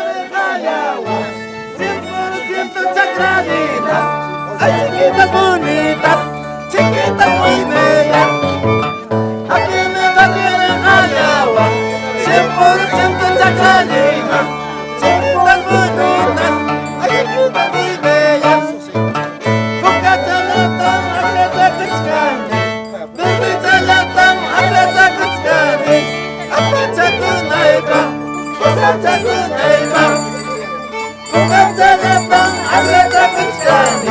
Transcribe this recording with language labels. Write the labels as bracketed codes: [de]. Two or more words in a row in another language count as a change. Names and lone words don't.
[es] ¡100% chacraditas! ¡Ay, chiquitas bonitas! ¡Chiquitas muy bellas! Aquí me trajeron al agua 100% chacraditas! ¡Chiquitas bonitas! ¡Ay, chiquitas muy bellas! [qu] ¡Cucachalatan, atleta kuchkani! ¡Bebichalatan, atleta kuchkani! ¡Apachakunaipa! ¡Kusachakunaipa! ¡Cucachalatan, atleta kuchkani!